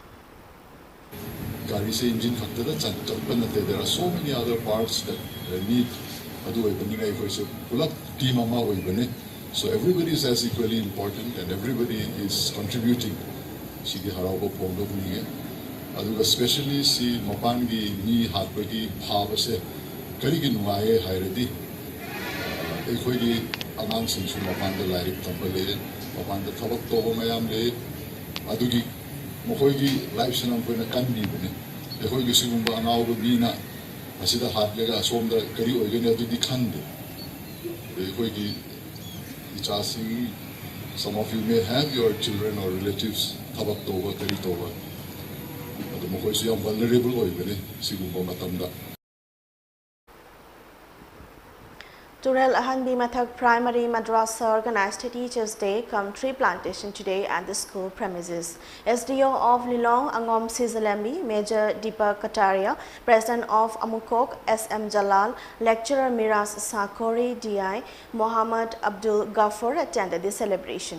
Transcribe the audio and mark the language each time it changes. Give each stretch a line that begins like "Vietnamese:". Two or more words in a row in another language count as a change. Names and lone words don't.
English: There are so many other parts that need so everybody is as equally important and everybody is contributing.
Manipuri: Especially si mapangi ni hatpagi bhavase karigi nungaye hairadi ekhoi angang sing su mapanda lairik tambale mapanda thabak to mayam le adugi mokhoi gi life sanam koina kanbi bune ekhoi gi sigumba angaw go bina asida hatlega somda kari oigene adudi khande ekhoi gi ichasi.
English: Some of you may have your children or relatives
Manipuri: thabak to ba kari to ba adu mokhoi su yam vulnerable oigene sigumba matamda.
English: Turel Ahanbi Mathak Primary Madrasa organized a Teachers' Day cum tree plantation today at the school premises. SDO of Lilong Angom Sizalembi, Major Deepak Kataria, President of Amukok SM Jalal, Lecturer Miras Sakori DI, Mohammad Abdul Ghaffur attended the celebration.